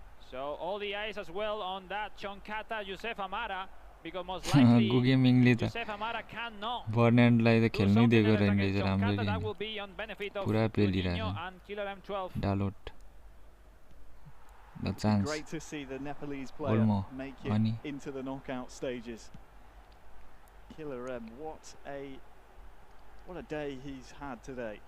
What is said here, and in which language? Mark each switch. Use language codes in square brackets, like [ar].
[en] So all the eyes as well on that Chonkata Josef Amara, because most likely Josef Amara cannot [ne] Bernardलाई त खेल्नै दिएको रहेन रहेछ राम्ररी [en] that will be on benefit of [ne] पुरा [en] Juninho and KillerM12. Dalot. The chance. Great to see the Nepalese player make it into the knockout stages. KillerM, what a day he's had today.